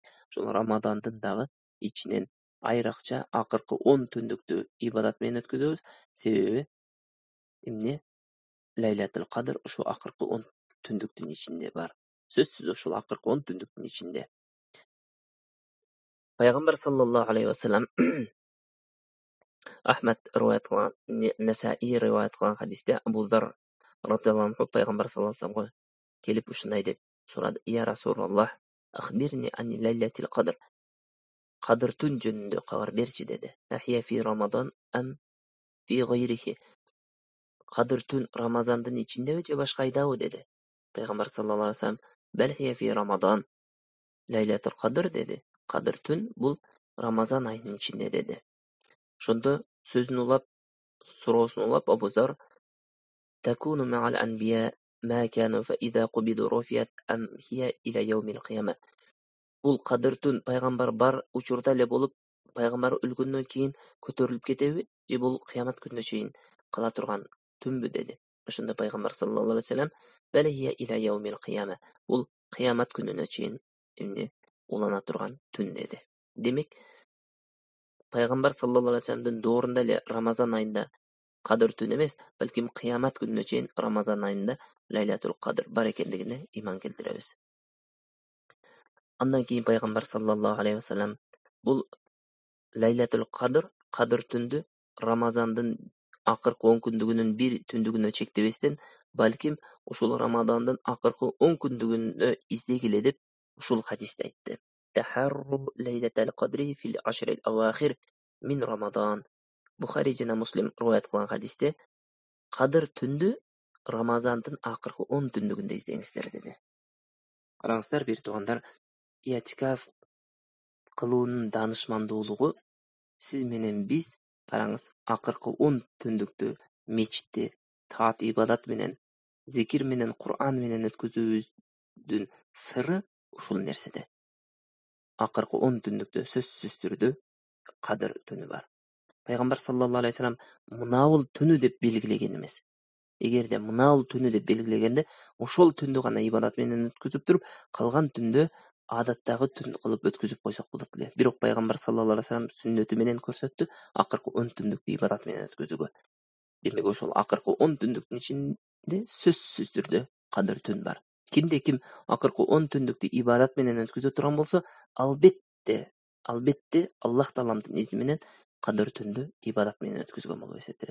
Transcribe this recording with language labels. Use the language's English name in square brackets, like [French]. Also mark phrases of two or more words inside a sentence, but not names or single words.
[Kyrgyz] Ошол Рамадандын дагы ичинен айрыкча акыркы 10 түндүктү ибадат менен өткөзөбүз. Себеби эмне? [Arabic] ليلة القدر [Kyrgyz] ушу акыркы 10 түндүктүн ичинде бар. Сөзсүз ушул акыркы 10 түндүктүн ичинде. Пайгамбар [Arabic] صلى الله عليه وسلم [Kyrgyz] Ахмад риваят кылган, Насаи риваят кылган хадисте Абу Зар [Arabic] رضي الله عنه [Kyrgyz] пайгамбар [Arabic] صلى الله عليه وسلم [Kyrgyz] келип ушундай деп сурады: [Arabic] "يا رسول الله، أخبرني عن ليلة القدر. [Kyrgyz] Кадыр түн жөнүндө кабар берчи" деди. [Arabic] "أهي في رمضان أم في غيره?" [Kyrgyz] Кадыр түн Рамазандын ичиндеби же башка айдабы деди. [Arabic] Пайгамбар صلى الله عليه وسلم "بل هي في رمضان." ليلة القدر [Kyrgyz] деди. Кадыр түн бул Рамазан айынын ичинде деди. Ошондо сөзүн улап, суроосун улап Абу Зар [Arabic] "تكون مع الأنبياء ما كانوا فإذا قبضوا رفعت أم هي إلى يوم القيامة." [Kyrgyz] Бул кадыр түн пайгамбар бар учурда эле болуп, пайгамбар өлгөндөн кийин көтөрүлүп кетеби, же бул кыямат күнүнө чейин кала турган түнбү деди. Ошондо пайгамбар [Arabic] صلى الله عليه وسلم "بل هي إلى يوم القيامة." [Kyrgyz] Бул кыямат күнүнө чейин эмне улана турган түн деди. Демек, пайгамбар [Arabic] صلى الله عليه وسلم [Kyrgyz] доорунда эле Рамазан айында Кадыр түн эмес, балким кыямат күнүнө чейин Рамазан айында [Arabic] ليلة القدر [Kyrgyz] бар экендигине иман келтиребиз. Андан кийин пайгамбар [Arabic] صلى الله عليه وسلم [Kyrgyz] бул [Arabic] ليلة القدر, [Kyrgyz] Кадыр түндү Рамазандын акыркы 10 күндүгүнүн бир түндүгүнө чектебестен, балким ушул Рамазандын акыркы 10 күндүгүнө издегиле деп ушул хадисте айтты. [Arabic] تحروا ليلة القدر في العشر الأواخر من رمضان. [Kyrgyz] Бухари жана Муслим риваят кылган хадисте Кадыр түндү Рамазандын акыркы 10 түндүгүндө издеңиздер деди. Караңыздар, бир туугандар, иатикаф кылуунун данышмандуулугу сиз менен биз, караңыз, акыркы 10 түндүктү мечитте таат ибадат менен, зикир менен, Кур'ан менен өткөзүүбүздүн сыры ушул нерседе. Акыркы 10 түндүктө сөзсүз түрдө Кадыр түнү бар. Пайгамбар [Arabic] صلى الله عليه وسلم [Kyrgyz] мынабул түнү деп белгилеген эмес. Эгерде мынабул түнү деп белгилегенде, ошол түндү гана ибадат менен өткөзүп туруп, калган түндө адаттагы түн кылып өткөзүп койсок болот эле. Бирок пайгамбар [Arabic] صلى الله عليه وسلم [Kyrgyz] сүннөтү менен көрсөттү акыркы 10 түндүктү ибадат менен өткөзүүгө. Демек ошол акыркы 10 түндүктүн ичинде сөзсүз түрдө Кадыр түн бар. Кимде ким акыркы 10 түндүктү ибадат менен өткөзө турган болсо, албетте [Uzbek] Albatta Alloh taolamdan izni [Kyrgyz] менен Qadr түндү ибадат менен өткөзгөн болуп эсептелет.